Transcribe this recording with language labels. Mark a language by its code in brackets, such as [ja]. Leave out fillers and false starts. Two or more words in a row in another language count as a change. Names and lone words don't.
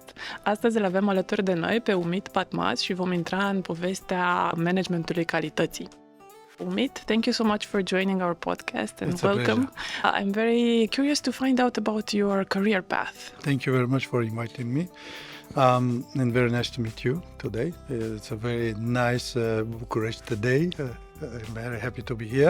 [ro] Astăzi îl avem alături de noi pe Umit Batmaz și vom intra în povestea managementului calității. Umit, [en] thank you so much for joining our podcast and welcome. I'm very curious to find out about your career path. Thank you very much for inviting me. And very nice to meet you today. It's a very nice Bucharest day. I'm very happy to be here.